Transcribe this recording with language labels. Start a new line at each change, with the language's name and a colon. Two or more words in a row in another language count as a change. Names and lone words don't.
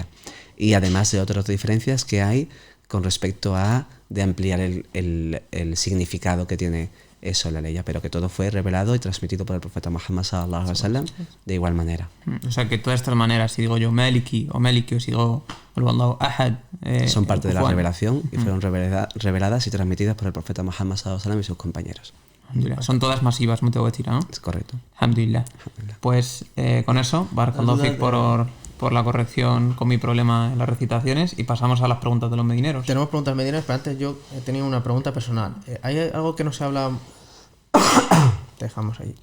Spanish: Y además de otras diferencias que hay con respecto de ampliar el significado que tiene eso la ley, pero que todo fue revelado y transmitido por el profeta Muhammad
Arabic: صلى الله عليه وسلم
Spanish: de igual manera. O sea que todas estas maneras, si digo yo Maliki o si digo
Arabic: الله أحد,
Spanish: son parte de la revelación y fueron reveladas y transmitidas por el profeta Muhammad
Arabic: صلى الله عليه وسلم
Spanish: y sus compañeros. Son todas masivas, me tengo que decir, ¿no? Es correcto. Alhamdulillah. Pues con eso,
Arabic: بارك الله فيك
Spanish: por la corrección con mi problema en las recitaciones, y pasamos a las preguntas de los medineros. Tenemos preguntas medineras, pero antes yo he tenido una pregunta personal. Hay algo que no se habla... Te dejamos ahí.